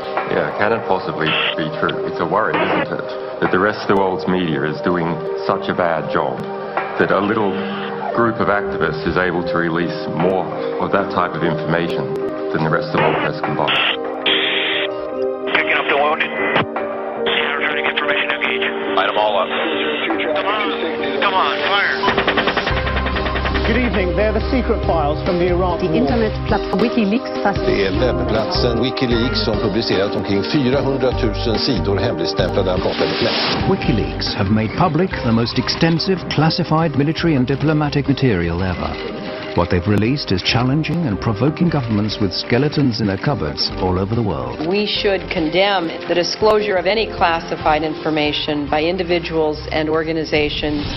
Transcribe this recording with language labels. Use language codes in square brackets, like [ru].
[en] Yeah, can it possibly be true? It's a worry, isn't it? That the rest of the world's media is doing such a bad job that a little group of activists is able to release more of that type of information than the rest of the world press combined. Picking up the wounded. Returning information, engage. Light them all up. Come on, fire. Good evening. They're the secret files from the Iran The internetplattform Wikileaks [sv] Det är webbplatsen Wikileaks som publicerat omkring 400 000 sidor hemligstämplade amerikanska. [en] Wikileaks have made public the most extensive classified military and diplomatic material ever. What they've released is challenging and provoking governments with skeletons in their cupboards all over the world. We should condemn the disclosure of any classified information by individuals and organizations.